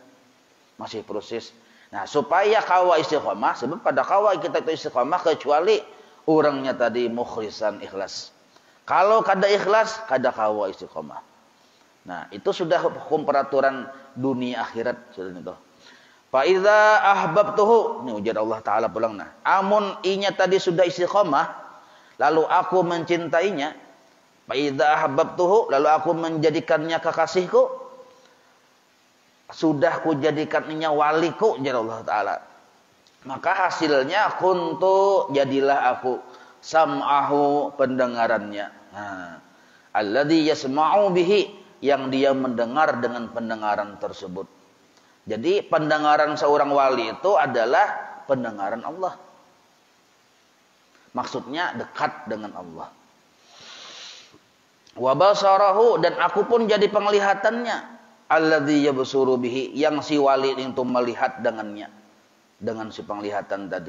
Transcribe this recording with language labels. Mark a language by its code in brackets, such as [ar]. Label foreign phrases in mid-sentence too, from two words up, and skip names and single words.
[id] Masih proses. [bjn] Nah, supaya kawa istiqamah, sebab pada kawa kita itu istiqamah kecuali orangnya tadi mukhlisan ikhlas. Kalau kada ikhlas, kada kawa istiqamah. Nah, itu sudah hukum peraturan dunia akhirat sudah itu. [ar] فإذا أحببته, [bjn] ini ujar Allah taala pulang nah. Amun inya tadi sudah istiqamah, lalu aku mencintainya, [ar] فإذا أحببته, [bjn] lalu aku menjadikannya kekasihku, sudah kujadikannya waliku, ujar Allah taala. [id] Maka hasilnya kuntu, jadilah aku sam'ahu, pendengarannya. [ar] Nah, الذي يسمع به, [id] yang dia mendengar dengan pendengaran tersebut. Jadi pendengaran seorang wali itu adalah pendengaran Allah. Maksudnya dekat dengan Allah. [ar] وبصره, [id] dan aku pun jadi penglihatannya. [ar] الذي يبصر به, [id] yang si wali itu melihat dengannya, dengan si penglihatan tadi.